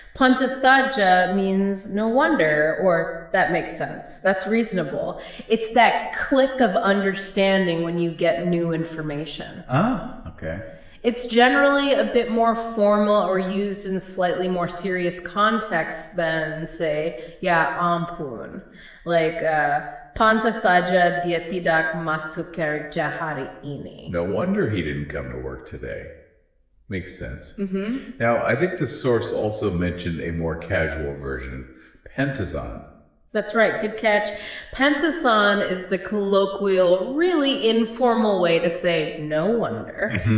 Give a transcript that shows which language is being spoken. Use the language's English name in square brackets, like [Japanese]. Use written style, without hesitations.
[English] Pantasaja means no wonder, or that makes sense. That's reasonable. It's that click of understanding when you get new information. Ah, okay. It's generally a bit more formal or used in slightly more serious context than, say, ya ampun. [Indonesian] Like, pantasaja dia tidak masuk kerja hari ini. [English] No wonder he didn't come to work today. Makes sense. Now, I think the source also mentioned a more casual version, pentazon. That's right, good catch. Pentazon is the colloquial, really informal way to say no wonder.